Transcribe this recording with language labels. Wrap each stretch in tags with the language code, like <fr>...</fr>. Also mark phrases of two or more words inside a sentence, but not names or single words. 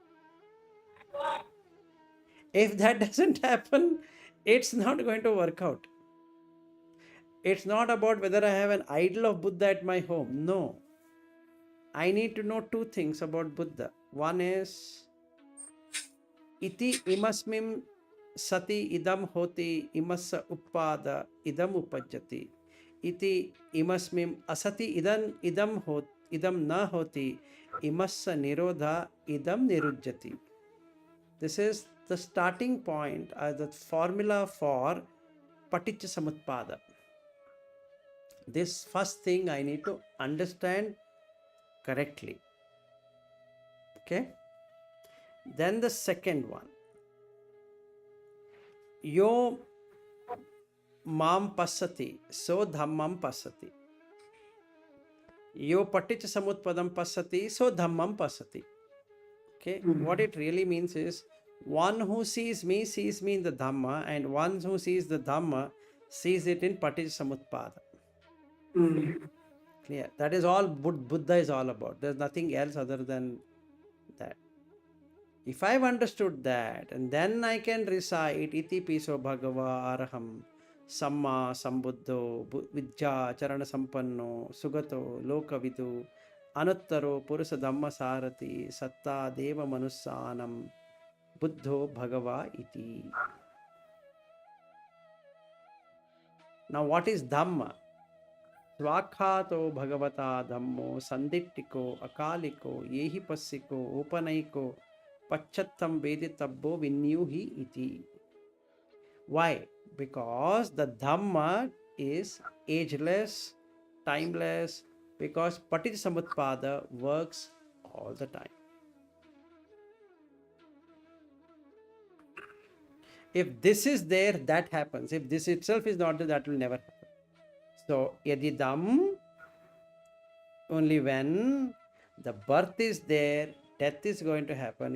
<en>If that doesn't happen, it's not going to work out. It's not about whether I have an idol of Buddha at my home. No. I need to know two things about Buddha. One is</en> <pi>iti imasmim sati idam hoti imassa uppada idam upajjati. Iti imasmim asati idam na hoti imassa nirodha idam nirujjati.</pi> <en>This is the starting point, the formula for</en> <pi>paticca samutpada.</pi> <en>This first thing I need to understand correctly. Okay. Then the second one.</en> <pi>Yo mam passati, so dhammam passati. Yo paticca samutpadam passati, so dhammam passati.</pi> <en>Okay. What it really means is, one who sees me in the Dhamma, and one who sees the Dhamma sees it in</en> <pi>paticca samutpada.</pi> <en>Clear? That is all Buddha is all about. There's nothing else other than that. If I've understood that, and then I can recite</en> <pi>iti piso bhagava araham samma sambuddho vidya charana sampanno sugato lokavidu anuttaro purusa dhamma sarati satta deva manussanam buddho bhagava iti.</pi> <en>Now what is Dhamma?</en> <pi>Swakhato bhagavata dhammo sandittiko akaliko yehi passiko upanaiko pachattam veditabbo vinyuhi iti.</pi> <en>Why? Because the Dhamma is ageless, timeless, because</en> <pi>paticca samutpada</pi> <en>works all the time. If this is there, that happens. If this itself is not there, that will never happen. So, yadidam, only when the birth is there, death is going to happen.</en>